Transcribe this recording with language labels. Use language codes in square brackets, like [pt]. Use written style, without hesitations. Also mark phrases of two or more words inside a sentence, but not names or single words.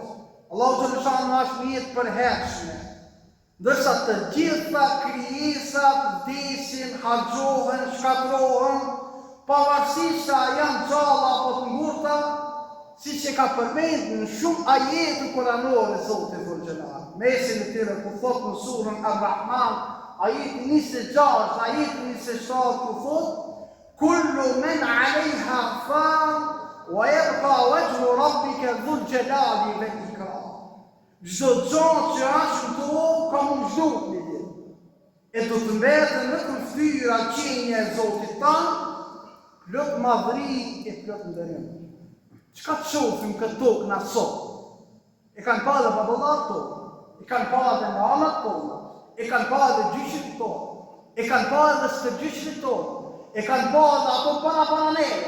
[sq] Allahu Gjallëshan është me jetë përhershme. Ndërsa të gjitha krijesat vdesin, harxhohen, shkatërrohen, pavarësisht se janë gjalla apo të ngurta, siç e ka përmendur në shumë ajete kuranore Zoti Gjallëshan. Mesin e tyre ku thot në surën Ar-Rahman, ajeti 26, ajeti 27 ku thot: [ar] كل من عليها فان ويبقى وجه ربك ذو الجلال والإكرام. [sq] Çdo gjë që është në tokë ka mundësuar një ditë. E do të mbetet në fytyra qenia e Zotit tanë, plot madhëri e plot nderim. Çka të shohim këtë tokë na sot? E kanë parë dhe baballat tonë, e kanë parë dhe nanat tonë, e kanë parë dhe gjyshit tonë, e kanë parë dhe stërgjyshit tonë, e kanë parë dhe ato para neve.